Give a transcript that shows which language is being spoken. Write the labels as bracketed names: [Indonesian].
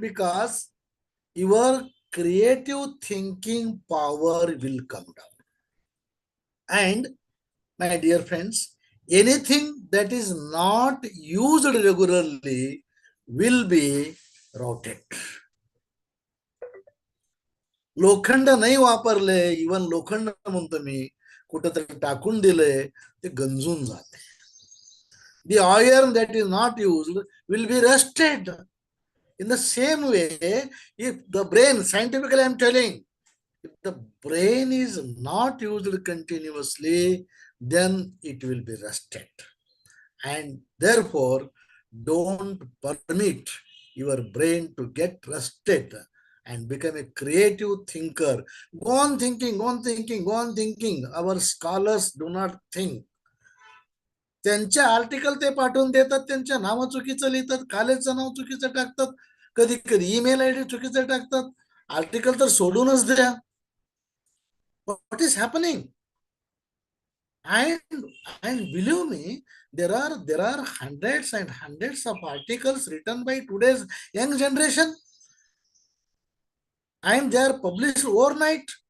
[English] Because your creative thinking power will come down. And my dear friends, anything that is not used regularly will be rotted. [Marathi] लोखंड नाही वापरले, even लोखंड म्हणतो मी, कुठेतरी टाकून दिले, ते गंजून जाते. [English] The iron that is not used will be rusted. In the same way, if the brain, scientifically I am telling, if the brain is not used continuously, then it will be rusted. And therefore, don't permit your brain to get rusted and become a creative thinker. Go on thinking, go on thinking, go on thinking. Our scholars do not think. [Marathi] त्यांचे article ते पाठवून देतात, त्यांच्या नाव चुकीचं लिहितात, कॉलेजचं नाव चुकीचं टाकतात, कधी कधी ईमेल आयडी चुकीचं टाकतात. आर्टिकल तर सोडूनच द्या. [English] What is happening? And believe me, there are hundreds and hundreds of articles written by today's young generation, and they are published overnight.